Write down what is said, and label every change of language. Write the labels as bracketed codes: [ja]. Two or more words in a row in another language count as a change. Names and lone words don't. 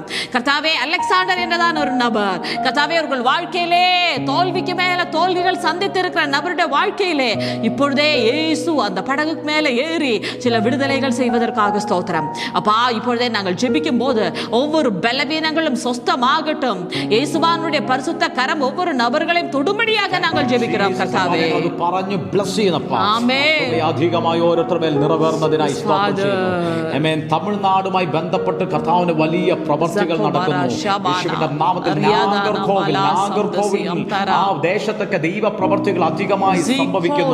[ta] கர்த்தாவே அலெக்சாண்டர் என்னதான ஒரு நபர், கர்த்தாவே அவர்கள் வாழ்க்கையிலே தோல்விக்கு மேல தோல்விகள் சந்தித்து இருக்கிற நபருடைய வாழ்க்கையிலே இப்பொழுதே இயேசு அந்த படகுக்கு மேல ஏறி சில விடுதலைகள் செய்வதற்காக ஸ்தோத்திரம். அப்பா, இப்பொழுதே நாங்கள் ஜெபிக்கும் போது ஒவ்வொரு பலவீனங்களும் சொஸ்தமாகட்டும். இயேசுவானுடைய பரிசுத்த கரம் ஒவ்வொரு நபர்களையும் தொடும்படியாக நாங்கள் ஜெபிக்கிறோம் കർത്താവേ. [ml] അത് പറഞ്ഞു ബ്ലസ് ചെയ്യുന്നപ്പ. ആമേൻ. അധികമായി ഓരോരുത്തരുടെ മേൽ നിറവേറുന്നതിനായി സ്തോത്രം ചെയ്യുന്നു. ആമേൻ. തമിഴ്നാടുമായി ബന്ധപ്പെട്ട് കർത്താവിന്റെ വലിയ പ്രവർത്തികൾ നടക്കുന്നു. യേശുവിന്റെ നാമത്തിൽ നാഗർകോവിൽ ആ ദേശത്തൊക്കെ ദൈവ പ്രവർത്തികൾ അധികമായി സംഭവിക്കുന്നു.